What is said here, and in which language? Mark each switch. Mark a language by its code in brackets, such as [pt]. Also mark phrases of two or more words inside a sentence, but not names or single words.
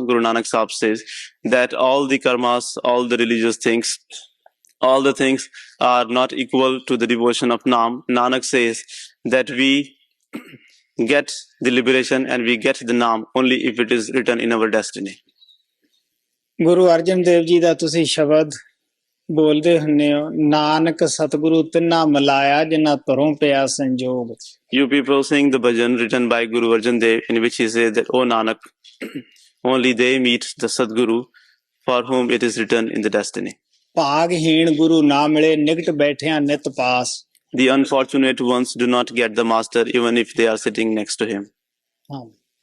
[en] Guru Nanak Sahib says that all the karmas, all the religious things, all the things are not equal to the devotion of Naam. Nanak says that we get the liberation and we get the Naam only if it is written in our destiny. [pa] ਗੁਰੂ ਅਰਜਨ ਦੇਵ ਜੀ ਦਾ ਤੁਸੀਂ ਸ਼ਬਦ ਬੋਲਦੇ ਹੁੰਦੇ ਹੋ, ਨਾਨਕ ਸਤਿਗੁਰੂ ਤਿੰਨਾ ਮਿਲਾਇਆ ਜਿਨ੍ਹਾਂ ਧਰੋਂ ਪਿਆ ਸੰਜੋਗ। [en] You people sing the bhajan written by Guru Arjan Dev, in which he says that, O Nanak, only they meet the Sadguru for whom it is written in the destiny. [pa] ਭਾਗਹੀਣ ਗੁਰੂ ਨਾ ਮਿਲੇ ਨਿਕਟ ਬੈਠਿਆਂ ਨਿਤ ਪਾਸ। [en] The unfortunate ones do not get the master even if they are sitting next to him. [pa] ਹਾਂ।